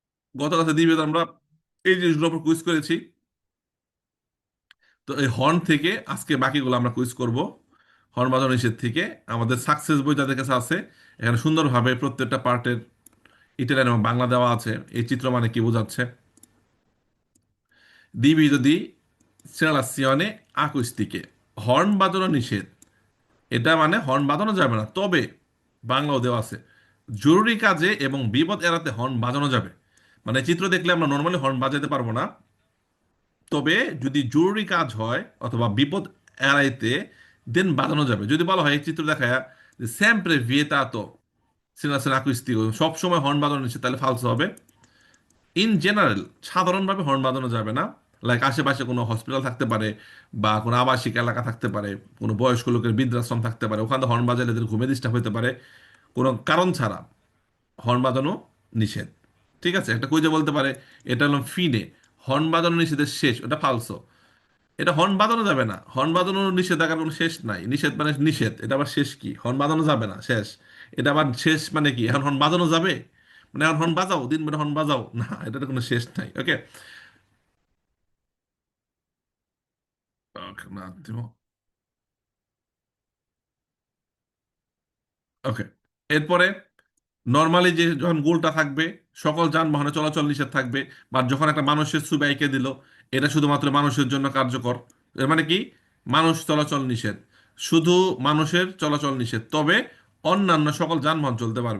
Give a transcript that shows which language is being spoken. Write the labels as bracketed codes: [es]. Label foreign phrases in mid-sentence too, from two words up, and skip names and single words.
[bn] গত কাছে দিবে আমরা এই জিনিসগুলোর উপর কুইজ করেছি। তো এই হর্ন থেকে আজকে বাকিগুলো আমরা কুইজ করব। হর্ন বাজানো নিষেধ থেকে আমাদের সাকসেস বই যাদের কাছে আছে, এখানে সুন্দরভাবে প্রত্যেকটা পার্টের ইটালিয়ান এবং বাংলা দেওয়া আছে, এই চিত্র মানে কি বোঝাচ্ছে। [it] diviso di segnalazione acustica, [bn] হর্ন বাজানো নিষেধ, এটা মানে হর্ন বাজানো যাবে না, তবে বাংলাও দেওয়া আছে জরুরি কাজে এবং বিপদ এড়াতে হর্ন বাজানো যাবে। মানে চিত্র দেখলে আমরা নর্মালি হর্ন বাজাতে পারবো না, তবে যদি জরুরি কাজ হয় অথবা বিপদ এড়াইতে দেন বাজানো যাবে। যদি বলা হয় এই চিত্র দেখায় যে [it] sempre vietato segnalazione acustica, [bn] সব সময় হর্ন বাজানো নিষেধ, তাহলে ফালসো হবে। [en] in general [bn] সাধারণভাবে হর্ন বাজানো যাবে না। লাইক আশেপাশে কোনো হসপিটাল থাকতে পারে বা কোনো আবাসিক এলাকা থাকতে পারে, কোনো বয়স্ক লোকের বৃদ্ধাশ্রম থাকতে পারে, ওখানে হর্ন বাজালে এদের ঘুমে ডিস্টার্ব হতে পারে, কোনো কারণ ছাড়া হর্ন বাজানো নিষেধ। ঠিক আছে, একটা কুইজে বলতে পারে এটা হলো ফিনে হর্ন বাজানো নিষেধের শেষ, ওটা ফালসো। এটা হর্ন বাজানো যাবে না, হর্ন বাজানোর নিষেধাজ্ঞার কোনো শেষ নাই। নিষেধ মানে নিষেধ, এটা আবার শেষ কি? হর্ন বাজানো যাবে না শেষ, এটা আবার শেষ মানে কি? এখন হর্ন বাজানো যাবে মানে এখন হর্ন বাজাও, দিন মানে হর্ন বাজাও না, এটার কোনো শেষ নাই। ওকে, [it] un attimo. [bn] ওকে, এরপরে নর্মালি যে যখন গোলটা থাকবে সকল যানবাহনে চলাচল নিষেধ থাকবে, বা যখন একটা মানুষের ছবি এঁকে দিল এটা শুধুমাত্র মানুষের জন্য কার্যকর। এর মানে কি? মানুষ চলাচল নিষেধ, শুধু মানুষের চলাচল নিষেধ, তবে অন্যান্য সকল যানবাহন চলতে পারবে।